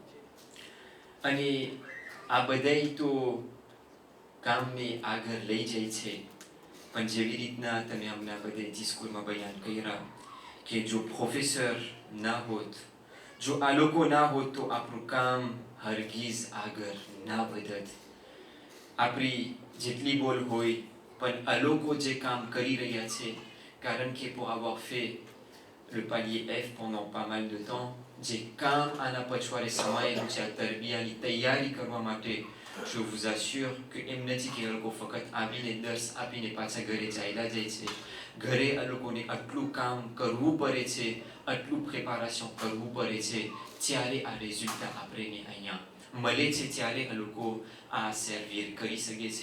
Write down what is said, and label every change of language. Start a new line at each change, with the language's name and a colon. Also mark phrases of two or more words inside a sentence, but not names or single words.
Gujarati: અને આ બધાય તો કામને આગળ લઈ જાય છે, પણ જેવી રીતના તમે હમણાં બધે ડિસ્કુરમાં બયાન કર્યા કે જો પ્રોફેસર ના હોત, જો આ લોકો ના હોત તો આપણું કામ હરગીઝ આગળ ના વધત. આપણી જેટલી બોલ હોય, પણ આ લોકો જે કામ કરી રહ્યા છે, કારણ કે
French: pour avoir fait le palier F pendant pas mal de temps,
Gujarati: જે કામ આના પછવાડે સમાયેલું છે આ તરબિયાની તૈયારી કરવા માટે,
French: je vous assure
Gujarati: કે એમ નથી કે આ લોકો ફક્ત આવીને દર્શ આપીને પાછા ઘરે ચાલ્યા જાય છે. ઘરે આ લોકોને આટલું કામ કરવું પડે છે, આટલું પ્રિપેરેશન કરવું પડે છે, ત્યારે આ રિઝલ્ટ આપણને અહીંયા મળે છે, ત્યારે આ લોકો આ સર્વિર કરી શકે છે.